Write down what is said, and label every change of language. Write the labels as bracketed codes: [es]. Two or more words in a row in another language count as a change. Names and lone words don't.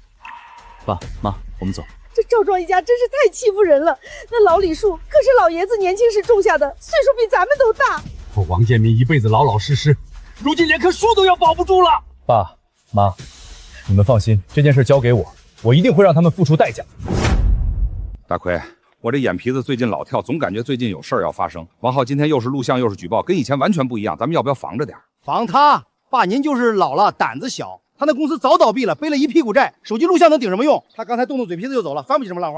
[zh] 爸媽，我們走。這趙莊一家真是太欺負人了。那老李樹可是老爺子年輕時種下的，歲數比咱們都大。我王建民一輩子老老實實，如今連棵樹都要保不住了。爸媽，你們放心，這件事交給我，我一定會讓他們付出代價。大奎，我这眼皮子最近老跳，总感觉最近有事儿要发生。王浩今天又是录像又是举报，跟以前完全不一样，咱们要不要防着点？防他？爸，您就是老了，胆子小。他那公司早倒闭了，背了一屁股债，手机录像能顶什么用？他刚才动动嘴皮子就走了，翻不起什么浪花。